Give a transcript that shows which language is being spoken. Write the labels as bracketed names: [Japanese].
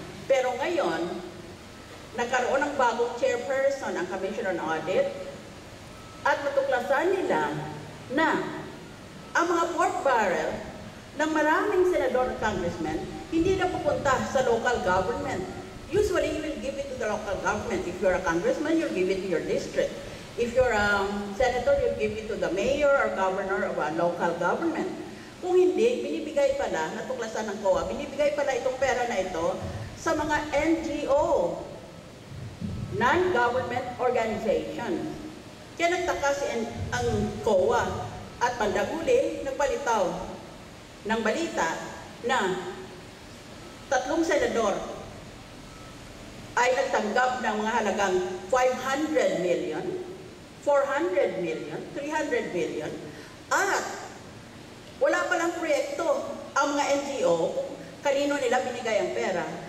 [Filipino] Pero ngayon, nagkaroon ng bagong chairperson ang Commission on Audit at natuklasan nila na ang mga pork barrel ng maraming senador at congressmen hindi na pupunta sa local government. [English] Usually, you will give it to the local government. If you're a congressman, you'll give it to your district. If you're a senator, you'll give it to the mayor or governor of a local government. [Filipino] Kung hindi, binibigay pala, natuklasan ng COA, binibigay pala itong pera na ito sa mga NGO, non-government organization. Kaya nagtaka ang COA at pandaguli, nagbalitaw ng balita na 3 senador ay nagtanggap ng mga halagang 500 million, 400 million, 300 million, at wala palang proyekto ang mga NGO kung kanino nila binigay ang pera.